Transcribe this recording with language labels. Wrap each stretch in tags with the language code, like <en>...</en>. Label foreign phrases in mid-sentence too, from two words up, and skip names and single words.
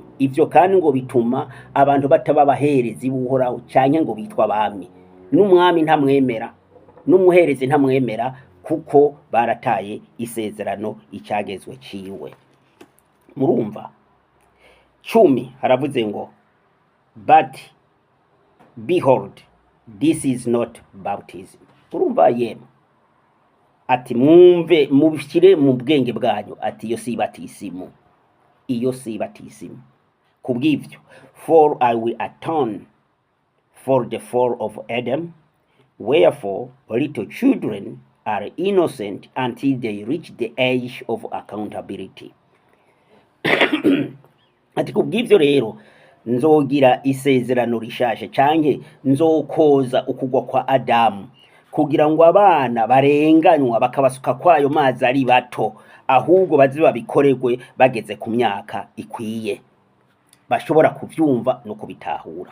<rn>Ivyo kandi ngo bituma abantu bataba abaherezi b'Uhoraho canke ngo bitwa abami. N'umwami ntamwemera, n'umuherezi ntamwemera, kuko barataye isezerano icyagezwe ciwe. Murumva 10 haravuze ngo</rn> <en>but behold, this is not baptism.</en> <rn>Urumva yemwe ati mwumve mubishire mu bwenge bwanyu ati iyo si batisimu, iyo si batisimu. Kubw'ivyo,</rn> <en>for I will atone for the fall of Adam, wherefore little children are innocent until they reach the age of accountability.</en> <rn>Ati kubw'ivyo rero nzogira isezerano rishashe canke nzokoza ukugwa kwa Adamu, kugira ngo abana barenganywa bakabasuka kwayo mazi ari bato, ahubwo bazi babikoregwe bageze ku myaka ikwiye, bashobora kuvyumva no kubitahura.</rn>